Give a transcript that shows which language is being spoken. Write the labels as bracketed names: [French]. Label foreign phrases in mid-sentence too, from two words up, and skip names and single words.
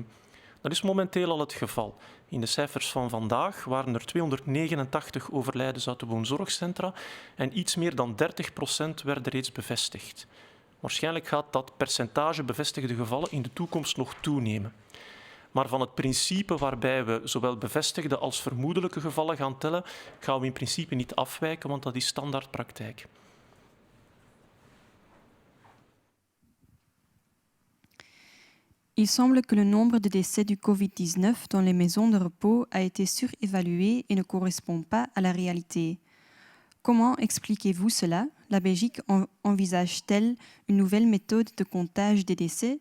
[Dutch] Dat is momenteel al het geval. In de cijfers van vandaag waren er 289 overlijdens uit de woonzorgcentra en iets meer dan 30% werden reeds bevestigd. Waarschijnlijk gaat dat percentage bevestigde gevallen in de toekomst nog toenemen. Maar van het principe waarbij we zowel bevestigde als vermoedelijke gevallen gaan tellen, gaan we in principe niet afwijken, want dat is standaardpraktijk. [French] Il semble que le nombre de décès du Covid-19 dans les maisons de repos a été surévalué et ne correspond pas à la réalité. Comment expliquez-vous cela? La Belgique envisage-t-elle une nouvelle méthode de comptage des décès?